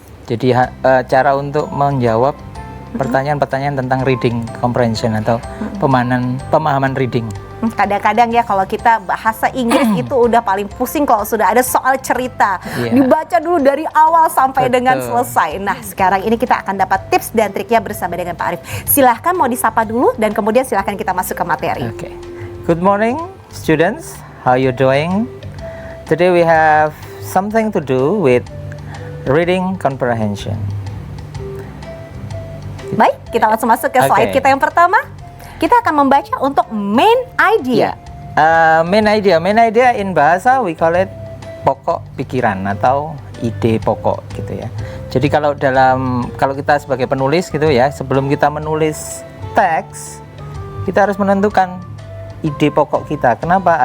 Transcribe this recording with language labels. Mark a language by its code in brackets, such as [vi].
[id] Jadi cara untuk menjawab pertanyaan-pertanyaan tentang reading comprehension atau pemahaman reading. Kadang-kadang ya kalau kita bahasa Inggris itu udah paling pusing kalau sudah ada soal cerita. [en] Yeah. [id] Dibaca dulu dari awal sampai Betul. dengan selesai. Nah, sekarang ini kita akan dapat tips dan triknya bersama dengan Pak Arif. Silahkan mau disapa dulu dan kemudian silahkan kita masuk ke materi. [en] Okay. Good morning students, how you doing? Today we have something to do with reading comprehension. [id] Baik, kita langsung masuk ke slide kita yang pertama. Kita akan membaca untuk main idea. [en] Main idea in bahasa we call it [id] pokok pikiran atau ide pokok gitu ya. Jadi kalau kita sebagai penulis gitu ya, sebelum kita menulis teks, kita harus menentukan ide pokok kita. Kenapa?